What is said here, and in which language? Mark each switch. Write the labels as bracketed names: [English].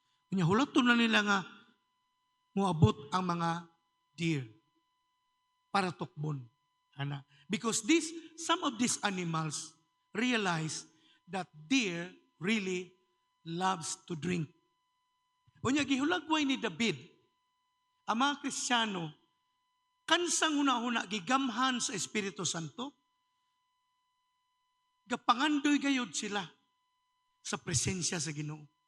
[Cebuano] Kanya hulaton na nila nga muabot ang mga deer para tukbon. Ana. [English] Because some of these animals realize that deer really loves to drink. [Cebuano] Unya gihulagway ni David, ang mga Kristiyano, kansang huna-huna gigamhan sa Espiritu Santo, gapangandoy gayod sila sa presensya sa Ginoo.